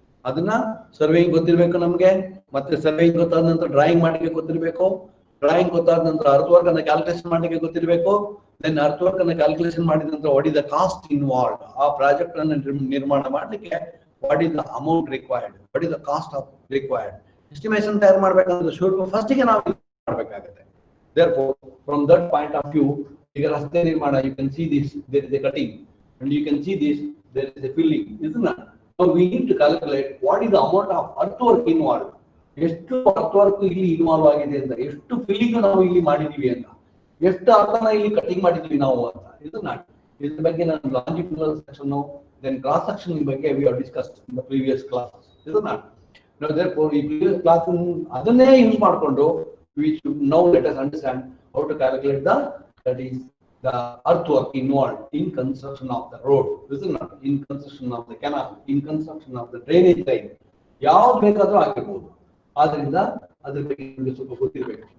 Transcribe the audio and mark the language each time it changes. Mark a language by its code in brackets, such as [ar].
[kn] ಅದನ್ನ ಸರ್ವೇಯಿಂಗ್ ಗೊತ್ತಿರ್ಬೇಕು ನಮ್ಗೆ, ಮತ್ತೆ ಸರ್ವೇಯಿಂಗ್ ಗೊತ್ತಾದ ನಂತರ ಡ್ರಾಯಿಂಗ್ ಮಾಡ್ಲಿಕ್ಕೆ ಗೊತ್ತಿರ್ಬೇಕು, ಡ್ರಾಯಿಂಗ್ ಗೊತ್ತಾದ ನಂತರ ಅರ್ತ್ ವರ್ಕ್ ಅನ್ನ ಕ್ಯಾಲ್ಕುಲೇಷನ್ ಮಾಡ್ಲಿಕ್ಕೆ ಗೊತ್ತಿರ್ಬೇಕು. [en] then [kn] ಅರ್ತ್ ವರ್ಕ್ ಅನ್ನ ಕ್ಯಾಲ್ಕುಲೇಷನ್ ಮಾಡಿದ ನಂತರ [en] what is the cost involved, [kn] ಆ ಪ್ರಾಜೆಕ್ಟ್ ಅನ್ನ ನಿರ್ಮಾಣ ಮಾಡ್ಲಿಕ್ಕೆ [en] What is the amount required, what is the cost of required. [kn] Estimation ತಯಾರು ಮಾಡ್ಬೇಕಂದ್ರೆ ಶುರು ಫಸ್ಟಿಗೆ ನಾವು ಮಾಡ್ಬೇಕಾಗುತ್ತೆ. [en] Therefore, from that point of view, [kn] ಈಗ ರಸ್ತೆ ನಿರ್ಮಾಣ, [en] you can see this, there is a cutting, and you can see this, there is a filling, isn't it? So we need to calculate what is the amount of earthwork involved. [kn] ಎಷ್ಟು ಅರ್ಥವರ್ಕ್ ಇಲ್ಲಿ involve ಆಗಿದೆ ಅಂತ, ಎಷ್ಟು filling ನಾವು ಇಲ್ಲಿ ಮಾಡಿದೀವಿ ಅಂತ, ಎಷ್ಟು ಅರ್ಥನ ಇಲ್ಲಿ ಕಟಿಂಗ್ ಮಾಡಿದೀವಿ ನಾವು ಅಂತ. ಇದ್ರ ಬಗ್ಗೆ ನಾನು longitudinal section, then cross section ಬಗ್ಗೆ [en] We have discussed in the previous classes. Therefore [kn] ಈ ಪ್ರೀವಿಯಸ್ ಕ್ಲಾಸ್ ಅದನ್ನೇ ಯೂಸ್ ಮಾಡಿಕೊಂಡು [en] we should now let us understand how to calculate that is the earthwork involved in construction of the road, isn't it? In construction of the canal, in construction of the drainage line, [kn] ಯಾವ್ದು ಬೇಕಾದ್ರೂ ಆಗಿರ್ಬೋದು. ಆದ್ರಿಂದ ಅದ್ರ ಬಗ್ಗೆ ನಿಮಗೆ ಸ್ವಲ್ಪ ಗೊತ್ತಿರಬೇಕು.